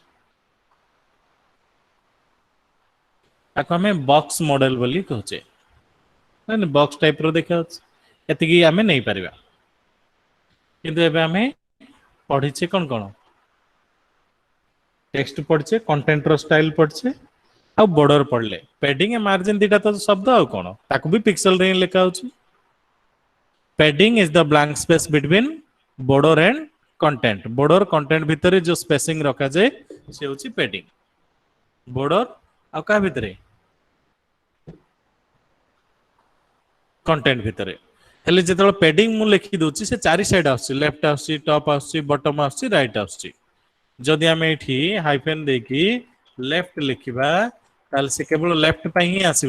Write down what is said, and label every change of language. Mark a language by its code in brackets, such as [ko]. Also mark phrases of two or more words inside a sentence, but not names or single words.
[or] ତାକୁ ଆମେ [en] box model [or] ବୋଲି କହୁଛେ, [en] box type [or] ର ଦେଖାଯାଉଛି। ଏତିକି ଆମେ ନେଇପାରିବା। କିନ୍ତୁ ଏବେ ଆମେ ପଢିଛେ କଣ କଣ, ଟେକ୍ସଟ ପଢିଛେ, କଣ୍ଟେଣ୍ଟ ର ଷ୍ଟାଇଲ ପଢିଛେ, ଆଉ border ପଢିଲେ। padding ଆଉ margin ଦିଟା ତ ଶବ୍ଦ, ଆଉ କଣ, ତାକୁ ବି ପିକ୍ସେଲ ରେ ହିଁ ଲେଖା ହଉଛି। [en] padding is the blank space between border and content। border content [or] ଭିତରେ ଯୋଉ ସ୍ପେସିଂ ରଖାଯାଏ ସେ ହଉଛି padding। border ଆଉ କାହା ଭିତରେ, କଣ୍ଟେଣ୍ଟ ଭିତରେ। ହେଲେ ଯେତେବେଳେ padding ମୁଁ ଲେଖି ଦଉଛି, ସେ ଚାରି ସାଇଡ ଆସୁଛି, ଲେଫ୍ଟ ଆସୁଛି, ଟପ୍ ଆସୁଛି, ବଟମ ଆସୁଛି, ରାଇଟ୍ ଆସୁଛି। ଯଦି ଆମେ ଏଠି ହାଇଫେନ ଦେଇକି ଲେଫ୍ଟ ଲେଖିବା, ତାହେଲେ ସେ କେବଳ ଲେଫ୍ଟ ପାଇଁ ହିଁ ଆସିବ।